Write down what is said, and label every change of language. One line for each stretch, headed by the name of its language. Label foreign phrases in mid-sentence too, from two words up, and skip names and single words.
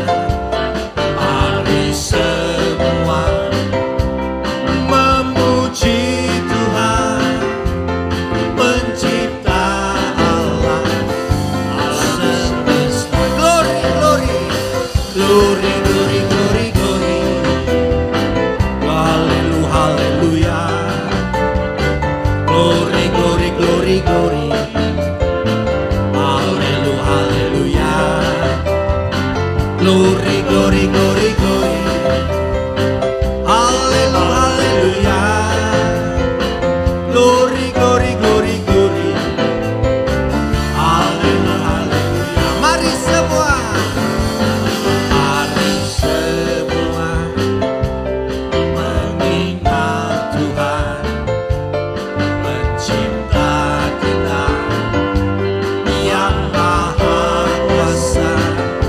Indonesian: Mari semua memuji Tuhan pencipta alam semesta.
English: Glory, glory, glory, glory, glory, glory.
Indonesian: Haleluya, haleluya.
English: Glory, glory, glory, glory.
Indonesian: Haleluya, haleluya.
English: Glory, glory, glory, glory.
Indonesian: Haleluya, haleluya.
English: Glory, glory, glory, glory.
Indonesian: Haleluya, haleluya. Mari semua. Mari semua mengingat Tuhan pencipta kita yang maha kuasa.